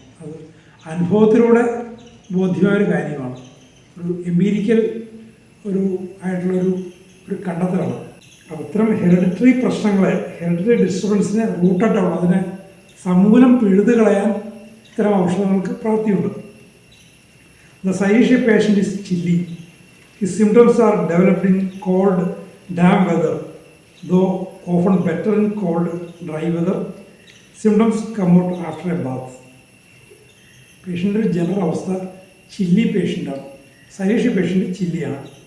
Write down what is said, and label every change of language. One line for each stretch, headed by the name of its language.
Malayalam: അത് അനുഭവത്തിലൂടെ ബോധ്യമായൊരു കാര്യമാണ്. ഒരു എംപീരിക്കൽ ആയിട്ടുള്ളൊരു കണ്ടെത്തലാണ്. അപ്പോൾ ഇത്തരം ഹെറിഡിറ്ററി പ്രശ്നങ്ങളെ, ഹെറിഡിറ്ററി ഡിസ്റ്റർബൻസിനെ റൂട്ടായിട്ടുള്ള അതിനെ സമൂലം പിഴുതു കളയാൻ ഇത്തരം ഔഷധങ്ങൾക്ക് പ്രാപ്തിയുണ്ട്.
English: The Sayishia patient is chilly. His symptoms are developed in cold, damp weather, though often better in cold, dry weather. Symptoms come out after a bath.
Malayalam: പേഷ്യൻ്റെ general അവസ്ഥ ചില്ലി പേഷ്യൻ്റാണ്. സൈലീഷ്യ പേഷ്യൻ്റ് ചില്ലിയാണ്.